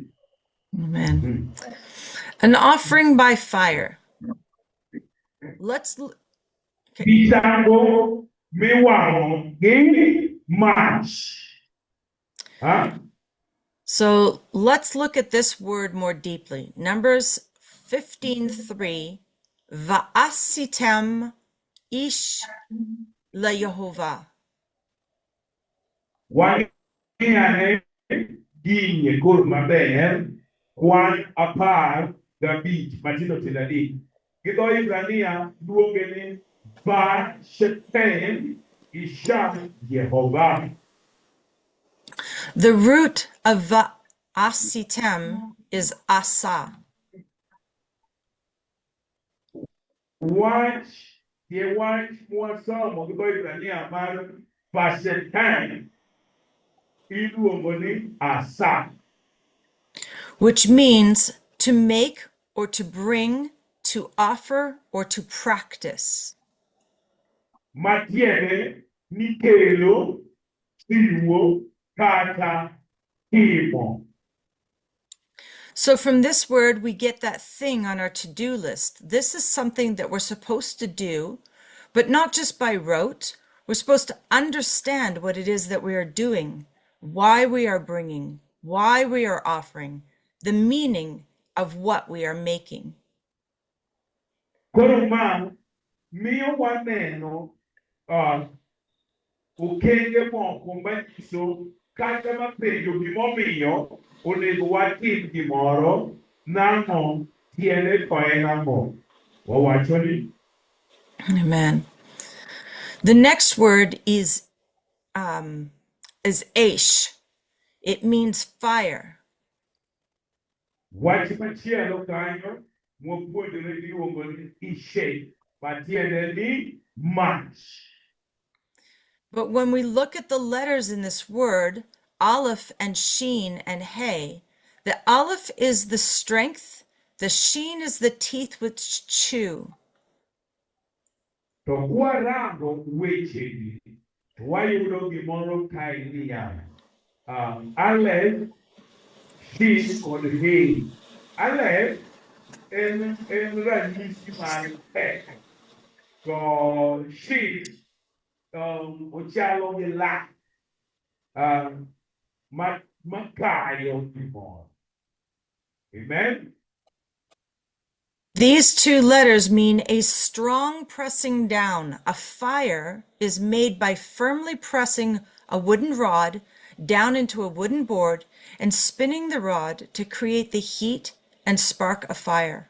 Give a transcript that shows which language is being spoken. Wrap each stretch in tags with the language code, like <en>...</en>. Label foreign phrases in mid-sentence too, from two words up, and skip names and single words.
<en>Amen. An offering by fire. Okay.</en> <luo>misango miwang'o gi mach. Huh?</luo> <en>So let's look at this word more deeply. Numbers 15:3.</en> <he>וַעֲשִׂיתֶם אִשֶּׁה לַיהוָה.</he> <luo>Wang'ane ginye kor maber kwan apar gabich matindo tindo adek. Gi dho Ibrania luonge ni</luo> <he>ועשיתם אשה יהוה.</he> <en>The root of Va'asitem is asa.</en> <luo>Wach tie wach mwasomo gi dho Ibrania mar Vashetem iluongo ni asa.</luo> <en>Which means to make or to bring, to offer or to practice.</en> <luo>Matiende ni kelo, chiwo, kata timo.</luo> <en>So from this word, we get that thing on our to-do list. This is something that we're supposed to do, but not just by rote. We're supposed to understand what it is that we are doing, why we are bringing, why we are offering, the meaning of what we are making.</en> <luo>Koro ma miyo waneno okenge moko manyiso kata mapenjo gimomiyo onego watim gimoro nang'o tiende to en ang'o. Wawacho ni</luo> <en>Amen. The next word is ash. It means fire.</en> <luo>wach machielo kanyo mwapuonjore iluongo ni ishe matiende ni mach.</luo> <en>But when we look at the letters in this word, Aleph and Sheen and Hey, the Aleph is the strength, the Sheen is the teeth which chew.</en> <luo>To kwarango wechegi to wayudo gimoro kae niya Aleph, Shin kod Hey. Aleph en ranyisi mar pek, to Shin ochalo gi lak makayo gimoro.</luo> <en>Amen. These two letters mean a strong pressing down. A fire is made by firmly pressing a wooden rod down into a wooden board and spinning the rod to create the heat and spark a fire.</en>